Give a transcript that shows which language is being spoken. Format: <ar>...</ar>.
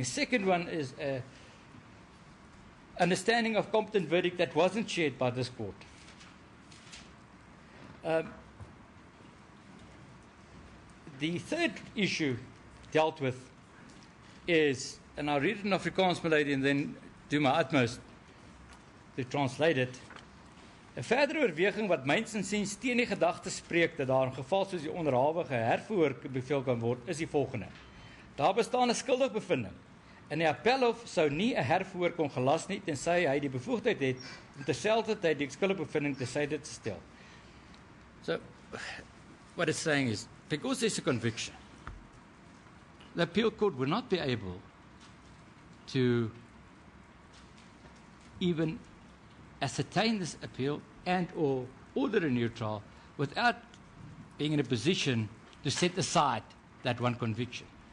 <en>The second one is understanding of competent verdict that wasn't shared by this court. The third issue dealt with is, and I'll read it in Afrikaans, my lady, and then do my utmost to translate it.</en> <af>'n verdere oorweging wat myns insiens teen die gedagte spreek dat daar in geval soos die onderhawige herverhoor beveel kan word, is die volgende. Daar bestaan 'n skuldigbevinding. En die appelhof sou nie 'n herverhoor kon gelas nie tensy hy die bevoegdheid het om terselfdertyd die skuldigbevinding tersyde te stel.</af> <en>So, what it's saying is, because there's a conviction, the appeal court will not be able to even ascertain this appeal and or order a new trial without being in a position to set aside that one conviction.</en>